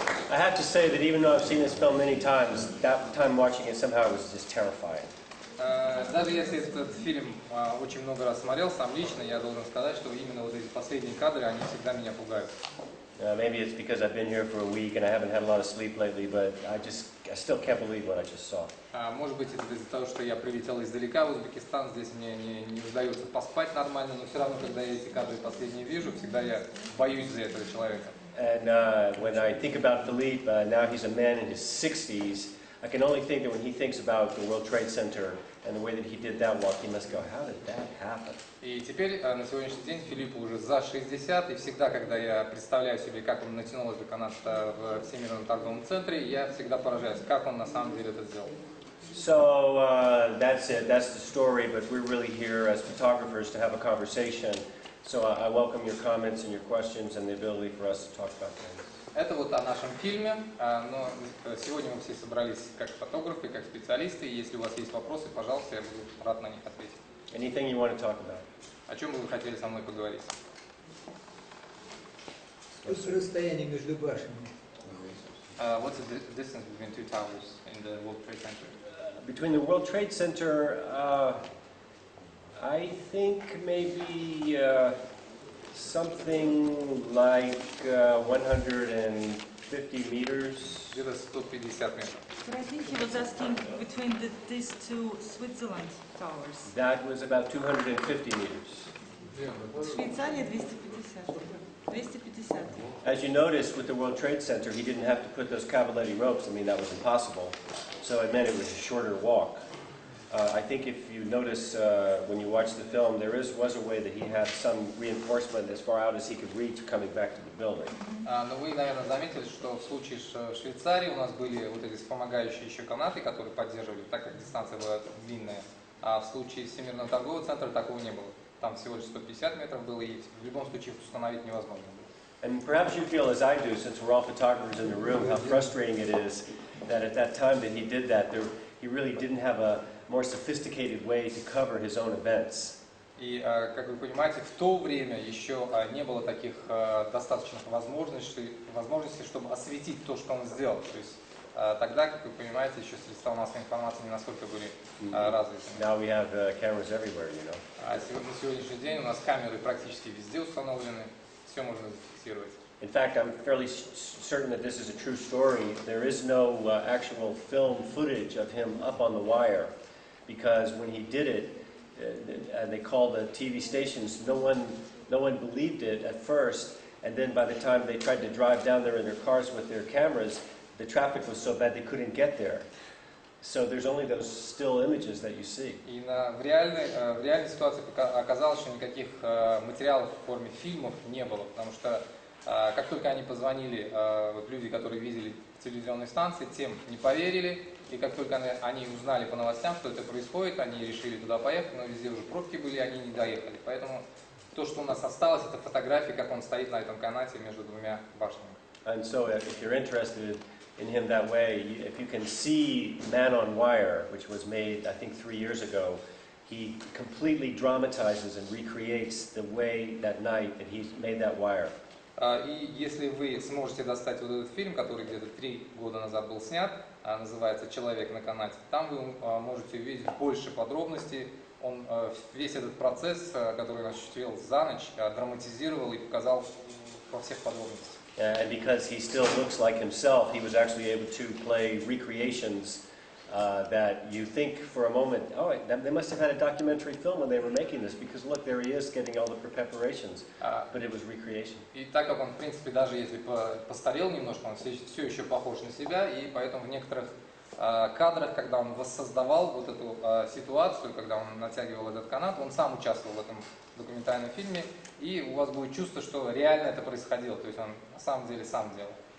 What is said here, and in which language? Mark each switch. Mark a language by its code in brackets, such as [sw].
[en] I have to say that even though I've seen this film many times, that time watching it somehow was just terrifying. [ru] Даже если этот фильм очень много раз смотрел сам лично, я должен сказать, что именно вот эти последние кадры, они всегда меня пугают. [en] Maybe it's because I've been here for a week and I haven't had a lot of sleep lately, but I still can't believe what I just saw. [ru] Может быть, это из-за того, что я прилетел издалека в Узбекистан, здесь мне не удается поспать нормально, но все равно, когда я эти кадры последние вижу, всегда я боюсь за этого человека. [en] And when I think about Phillippe, now he's a man in his 60s, I can only think that when he thinks about the World Trade Center and the way that he did that walk, he must go, how did that happen? [ru] И теперь, на сегодняшний день, Филиппу уже за 60, и всегда, когда я представляю себе, как он натянул это канат в Всемирном торговом центре, я всегда поражаюсь, как он на самом деле это сделал. [en] So that's it, that's the story, but we're really here as photographers to have a conversation So I welcome your comments and your questions and the ability for us to talk about things. [ru] Это вот о нашем фильме, но сегодня мы все собрались как фотографы, как специалисты, и если у вас есть вопросы, пожалуйста, я буду рад на них ответить. [en] Anything you want to talk about? [ru] О чем бы вы хотели со мной поговорить? Расстояние между башнями. [en] What's the distance between two towers in the World Trade Center? Between the World Trade Center, I think maybe something like 150 meters. [ru] Где-то 150 метров. [en] But I think he was asking between these two Switzerland towers. That was about 250 meters. [ru] Швейцария 250. 250. [en] As you noticed with the World Trade Center, he didn't have to put those cavaletti ropes. I mean, that was impossible. So it meant it was a shorter walk. I think if you notice when you watch the film, there was a way that he had some reinforcement as far out as he could reach coming back to the building. [ru] Но вы, наверное, заметили, что в случае с Швейцарией у нас были вот эти вспомогающие еще канаты, которые поддерживали, так как дистанция была длинная. А в случае Всемирного торгового центра такого не было. Там всего лишь 150 метров было, и в любом случае их установить невозможно было. [en] And perhaps you feel as I do, since we're all photographers in the room, how frustrating it is that at that time that he did that, he really didn't have a more sophisticated way to cover his own events. [ru] И, как вы понимаете, в то время еще не было таких достаточных возможностей, чтобы осветить то, что он сделал. То есть тогда, как вы понимаете, еще средства массовой информации не настолько были развиты. [en] Now we have cameras everywhere, you know. [ru] А на сегодняшний день у нас камеры практически везде установлены, все можно зафиксировать. [en] In fact, I'm fairly certain that this is a true story. There is no actual film footage of him up on the wire, because when he did it, they called the TV stations. No one believed it at first, and then by the time they tried to drive down there in their cars with their cameras, the traffic was so bad they couldn't get there. So there's only those still images that you see. [ru] И в реальной ситуации оказалось, что никаких материалов в форме фильмов не было, потому что как только они позвонили, вот люди, которые видели телевизионные станции, тем не поверили, и как только они узнали по новостям, что это происходит, они решили туда поехать, но везде уже пробки были, они не доехали. Поэтому то, что у нас осталось, это фотографии, как он стоит на этом канате между двумя башнями. [en] And so if you're interested in him that way, if you can see Man on Wire, which was made, I think, 3 years ago, he completely dramatizes and recreates the way that night that he made that wire. [ru] И если вы сможете достать вот этот фильм, который где-то 3 года назад был снят, называется «Человек на канате», там вы можете увидеть больше подробностей. Он весь этот процесс, который он осуществил за ночь, драматизировал и показал во всех подробностях. [en] And because he still looks like himself, he was actually able to play recreations that you think for a moment, oh, they must have had a documentary film when they were making this, because look, there he is getting all the preparations, but it was recreation. [ru] И так как он, в принципе, даже если постарел немножко, он все еще похож на себя, и поэтому в некоторых кадрах, когда он воссоздавал вот эту ситуацию, когда он натягивал этот канат, он сам участвовал в этом документальном фильме, и у вас будет чувство, что реально это происходило, то есть он на самом деле сам делал.